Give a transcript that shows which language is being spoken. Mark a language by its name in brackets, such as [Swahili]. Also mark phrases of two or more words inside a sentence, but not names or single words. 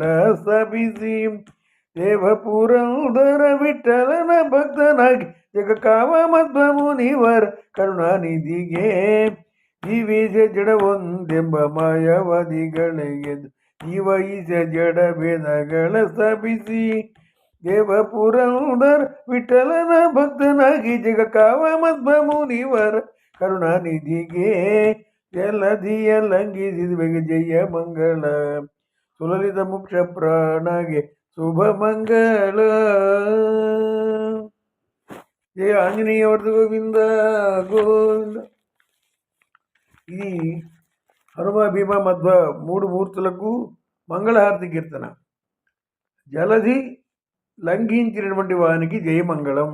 [Kannada] ಸ್ಥಾಪಿಸಿ ದೇವಪುರಂದರ ವಿಠಲನ ಭಕ್ತನಾಗಿ ಜಗಕಾವ ಮಧ್ವ ಮುನಿವರ ಕರುಣಾನಿಧಿಗೆ ಜೀವೇಶ ಜಡ ಒಂದೆಂಬ ಮಾಯಾವಾದಿಗಳ ಗೆದ್ದು ಜೀವ ಈಶ ಜಡ ಭೇದಗಳ ಸ್ಥಾಪಿಸಿ ದೇವಪುರಂದರ ವಿಠಲನ ಭಕ್ತನಾಗಿ ಜಗಕಾವ ಮಧ್ವ ಮುನಿವರ ಕರುಣಾನಿಧಿಗೆ ಜಲಧಿಯ ಲಂಘಿಸಿದ ಬಗೆ ಜಯ ಮಂಗಳ. ಸುಲಲಿತ ಮುಕ್ಷ ಪ್ರಾಣಗೆ ಶುಭ ಮಂಗಳ. [Telugu] జయ ఆంజనేయవర్ధ గోవింద గోవింద. ఇది హనుమ భీమ మధ్వ మూడు మూర్తులకు మంగళహారతి కీర్తన. జలధి లంఘించినటువంటి వానికి జయమంగళం.